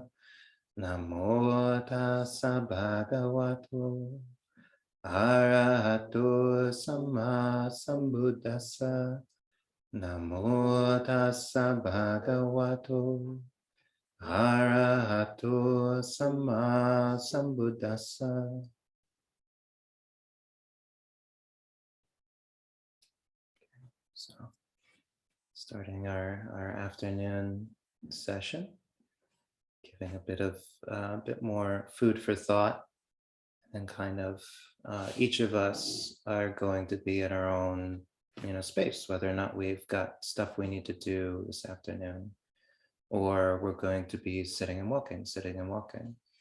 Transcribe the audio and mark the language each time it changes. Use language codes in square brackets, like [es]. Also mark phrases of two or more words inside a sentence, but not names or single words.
[pi] Namo tassa bhagavato arahato samma sambuddhassa. Namo tassa bhagavato arahato samma sambuddhassa. [en] So, starting our afternoon session, giving a bit more food for thought, and kind of each of us are going to be in our own space, whether or not we've got stuff we need to do this afternoon, or we're going to be sitting and walking.